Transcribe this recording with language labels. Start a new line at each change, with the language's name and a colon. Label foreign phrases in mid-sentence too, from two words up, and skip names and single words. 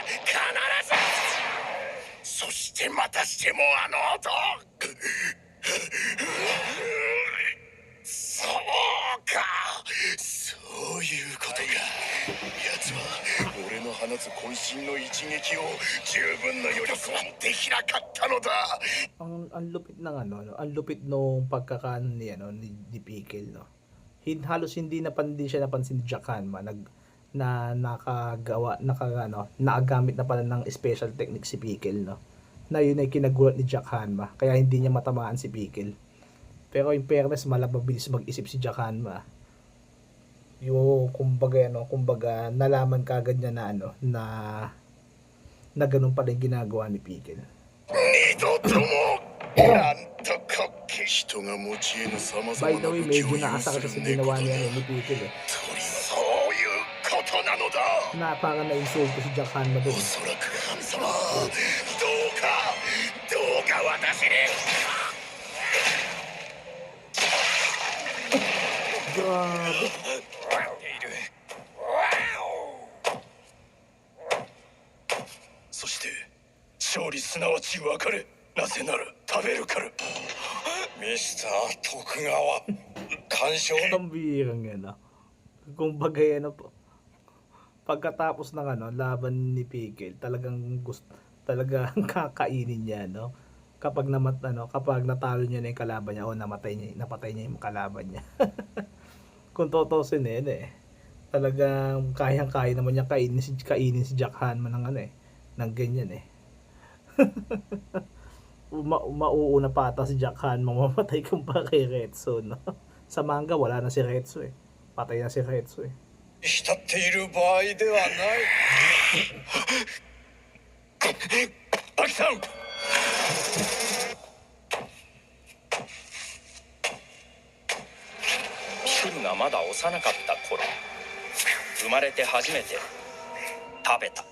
Japanese: 必ず。そしてまたしてもあの音。そうか。そういうことか。奴は俺の放つ渾身の一撃を十分な余力はできなかったのだ。
Filipino: ang lupit ng ang lupit nung pagkakaano ni Pickle, no. Halos hindi siya napansin ni Jack Hanma na nakagamit na pala ng
English: special technique
Filipino: si Pickle, no. Na yun ay kinagulat ni Jack Hanma kaya hindi niya matamaan si Pickle. Pero
English: in fairness,
Filipino: malababilis mag-isip si Jack Hanma. Yung kumbaga nalaman kagad niya na ganun pala yung ginagawa ni Pickle.
Japanese: 二度ともなんとか人が持ち得ぬ様々
English: By
Japanese: な
English: the way,
Japanese: 武器を
Filipino: medyo
Japanese: 有す
Filipino: naasar
Japanese: る
Filipino: sa
Japanese: 猫
Filipino: ginawa
Japanese: だ。
Filipino: niya ni Pickle eh.
Japanese: そういうことなのだ。
Filipino: Na parang na-insulto si Jack Hanma
Japanese: お
Filipino: doon.
Japanese: そらく神様、どうか私に。
Filipino: Grabe.
Japanese: そして勝利すなわち別れ。なぜなら食べるから。ミスター徳川、干渉。
Filipino: Ang birang yan, ah. Kumbaga yan, pagkatapos ng laban ni Pickle, talagang talagang kakainin niya, no. Kapag kapag natalo niya na yung kalaban niya o napatay niya yung kalaban niya. Kung totosin talagang kayang-kaya naman niya kainin si Jack Hanma ng ganyan eh. Mauuna pa ata si Jack Hanma mamatay kumpara kay Retsu, no? Sa manga wala na si Retsu eh. Patay na si Retsu eh.
Japanese: 浸っている場合ではない。アキさん。ピクルがまだ幼かった頃生まれて初めて食べた。